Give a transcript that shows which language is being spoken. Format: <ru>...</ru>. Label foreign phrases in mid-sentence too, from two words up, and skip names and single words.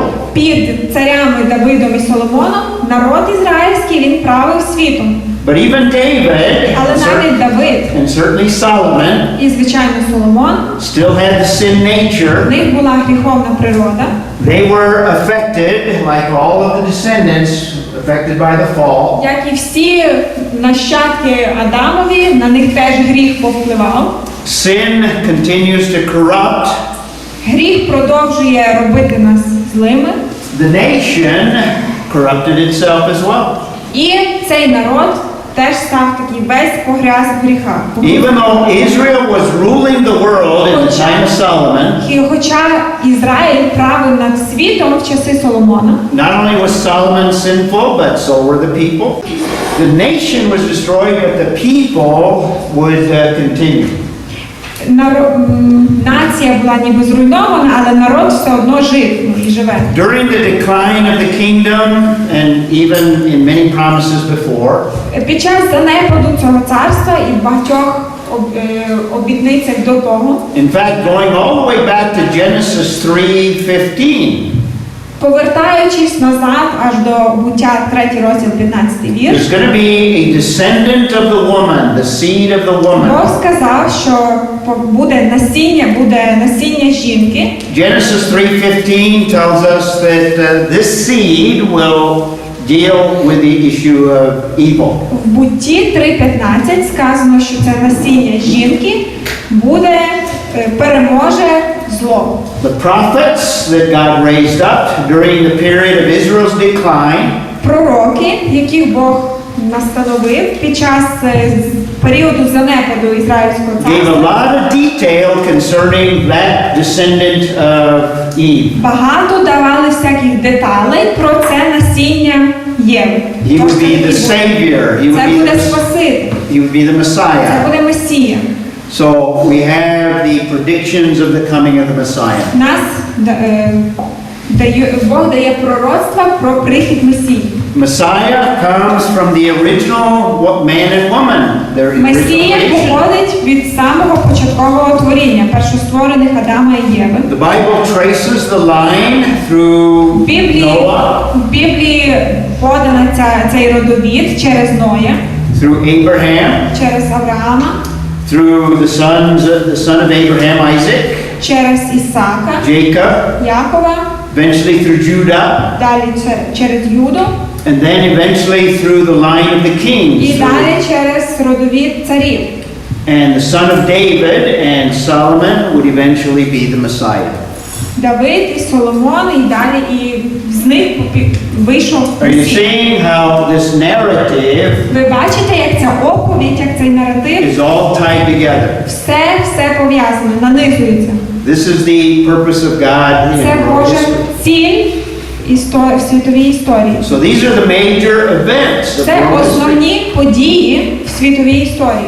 <uk>Під царями Давидом і Соломоном народ ізраїльський, він правив світом.</uk> <en>But even David</en> <uk>Але навіть Давид</uk> <en>and certainly Solomon</en> <uk>і, звичайно, Соломон,</uk> <en>still had the sin</en> <uk>в</uk> <en>nature.</en> <uk>них була гріховна природа.</uk> <en>They were affected, like all of the descendants, affected by the fall.</en> <uk>Як і всі нащадки Адамові, на них теж гріх повпливав.</uk> <en>Sin continues to corrupt.</en> <uk>Гріх продовжує робити нас злими.</uk> <en>The nation corrupted itself as well.</en> <uk>І цей народ теж став такий весь погряз в гріхах.</uk> <en>Even though Israel was ruling the world in the time of Solomon,</en> <uk>І хоча Ізраїль правив над світом в часи Соломона,</uk> <en>not only was Solomon sinful, but so were the people. The nation was destroyed, but the people would continue.</en> <uk>Нація була ніби зруйнована, але народ все одно жив і живе.</uk> <en>During the decline of the kingdom, and even in many promises before,</en> <uk>Під час занепаду цього царства і в багатьох обітницях до того,</uk> <en>in fact, going all the way back to Genesis 3:15,</en> <uk>повертаючись назад аж до Буття 3 розділ 15 вірш,</uk> <en>there's going to be a descendant of the woman, the seed of the woman.</en> <uk>Бог сказав, що буде насіння жінки.</uk> <en>Genesis 3:15 tells us that this seed will deal with the issue of evil.</en> <uk>В Бутті 3:15 сказано, що це насіння жінки переможе зло.</uk> <en>The prophets that God raised up during the period of Israel's decline</en> <uk>Пророки, яких Бог настановив під час періоду занепаду Ізраїльського</uk> <en>gave a</en> <uk>царства,</uk> <en>lot of detail concerning that descendant of Eve.</en> <uk>багато давали всяких деталей про це насіння Єви.</uk> <en>He</en> <uk>Тож</uk> <en>would be the Savior. He</en> <uk>Це</uk> <en>would</en> <uk>буде</uk> <en>be</en> <uk>Спаситель,</uk> <en>the</en> <uk>це</uk> <en>Messiah.</en> <uk>буде Месія.</uk> <en>So we have the predictions of the coming of the Messiah.</en> <uk>Бог дає пророцтва про прихід Месії.</uk> <en>Messiah comes from the original man and woman. Their original</en> <uk>Месія</uk> <en>creation.</en> <uk>походить від самого початкового творіння, першостворених Адама і Єви.</uk> <en>The Bible traces the line through Noah,</en> <uk>В Біблії подана цей родовід через Ноя,</uk> <en>through Abraham,</en> <uk>через Авраама,</uk> <en>through the son of Abraham, Isaac,</en> <uk>через Ісака,</uk> <en>Jacob,</en> <uk>Якова,</uk> <en>eventually through Judah,</en> <uk>далі через Юду</uk> <en>and then eventually through the line of the</en> <uk>і</uk> <en>kings.</en> <uk>далі через родовід царів.</uk> <en>And the son of David and Solomon would eventually be the Messiah.</en> <uk>Давид і Соломон, і далі і з них вийшов</uk> <en>Are you</en> <uk>Месія.</uk> <en>seeing how this narrative</en> <uk>Ви бачите, як ця оповідь, як цей наратив,</uk> <en>is all tied together?</en> <uk>все пов'язано, нанизується.</uk> <en>This is the purpose of God in</en> <uk>Це</uk> <en>world</en> <uk>Божа</uk> <en>history.</en> <uk>ціль в світовій історії.</uk> <en>So these are the major events of</en> <uk>Це</uk> <en>world history.</en> <uk>основні події в світовій історії.</uk>